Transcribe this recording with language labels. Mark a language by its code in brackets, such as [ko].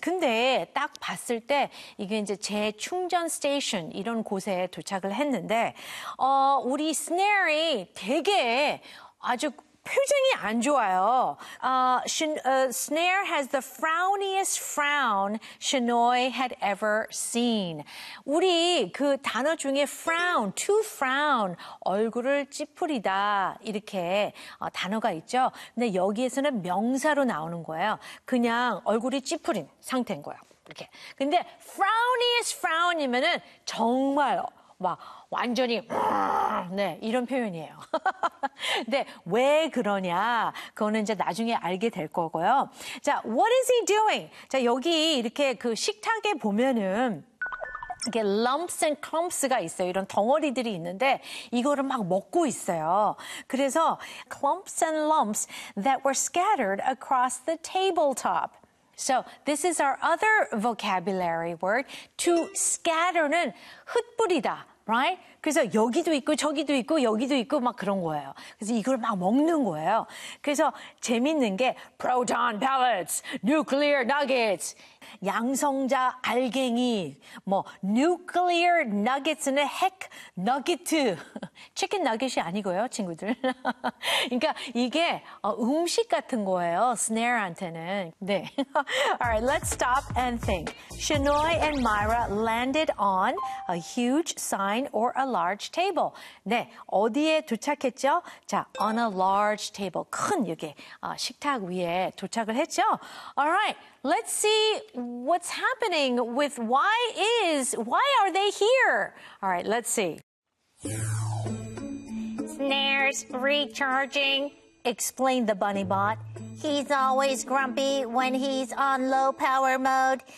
[ko] 근데 딱 봤을 때 이게 이제 재충전 스테이션 이런 곳에 도착을 했는데 우리 Snare이 되게 아주 표정이 안 좋아요. [en] Snare has the frowniest frown Shenoy had ever seen. [ko] 우리 그 단어 중에 frown, to frown, 얼굴을 찌푸리다 이렇게 단어가 있죠. 근데 여기에서는 명사로 나오는 거예요. 그냥 얼굴이 찌푸린 상태인 거예요. 이렇게. 근데 frowniest frown이면은 정말 막 완전히 네 이런 표현이에요. 근데 왜 그러냐 그거는 이제 나중에 알게 될 거고요. 자, [en] what is he doing? [ko] 자 여기 이렇게 그 식탁에 보면은 이렇게 [en] lumps and clumps [ko] 가 있어요. 이런 덩어리들이 있는데 이거를 막 먹고 있어요. [en] 그래서 clumps and lumps that were scattered across the tabletop. So this is our other vocabulary word. To scatter는 [ko] 흩뿌리다. [en] Right? [ko] 그래서 여기도 있고 저기도 있고 여기도 있고 막 그런 거예요. 그래서 이걸 막 먹는 거예요. 그래서 재밌는 게 proton pellets, nuclear nuggets, 양성자 알갱이, 뭐 nuclear nuggets는 핵 nuggets, chicken nugget이 아니고요, 친구들. 그러니까 이게 음식 같은 거예요, Snare한테는. 네. [en] All right, let's stop and think. Shenoy and Myra landed on a huge sign or a large table. [ko] 네, 어디에 도착했죠? 자, [en] on a large table. [ko] 큰 이게 식탁 위에 도착을 했죠? [en] All right. Let's see what's happening with why are they here? All right, let's see. Snare's recharging, explained the bunny bot. He's always grumpy when he's on low power mode.